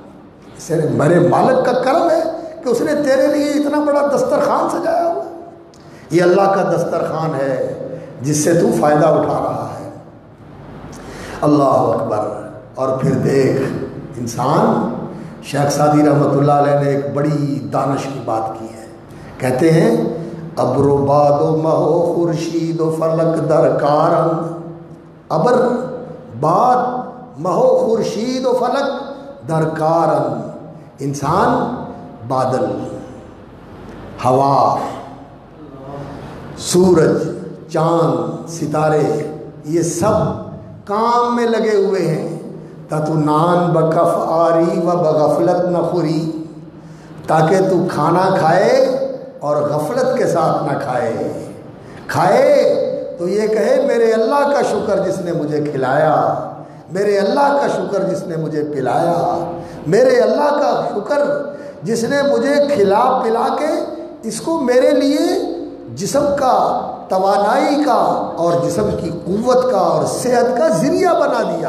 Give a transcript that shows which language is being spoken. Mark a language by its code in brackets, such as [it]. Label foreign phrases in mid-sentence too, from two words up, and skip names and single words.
[ur] اس نے میرے مالک کا کرم ہے کہ اس نے تیرے لیے اتنا بڑا دسترخوان سجایا ہوا۔ یہ اللہ کا دسترخوان ہے جس سے تو فائدہ اٹھا رہا ہے، [ar] اللہ اکبر۔ [ur] اور پھر دیکھ انسان، شیخ سعدی رحمۃ اللہ علیہ نے ایک بڑی دانش کی بات کی ہے، کہتے ہیں [fa] ابر و باد و مہو خورشید و فلک درکارن، ابر باد مہو خورشید و فلک درکارن، [ur] انسان، بادل، ہوا، سورج، چاند، ستارے، یہ سب کام میں لگے ہوئے ہیں۔ [fa] تتو نان بکف آری و بغفلت نہ خوری، [ur] تاکہ تو کھانا کھائے اور غفلت کے ساتھ نہ کھائے تو یہ کہے میرے اللہ کا شکر جس نے مجھے کھلایا، میرے اللہ کا شکر جس نے مجھے پلایا، میرے اللہ کا شکر جس نے مجھے کھلا پلا کے اس کو میرے لیے جسم کا، توانائی کا اور جسم کی قوت کا اور صحت کا ذریعہ بنا دیا۔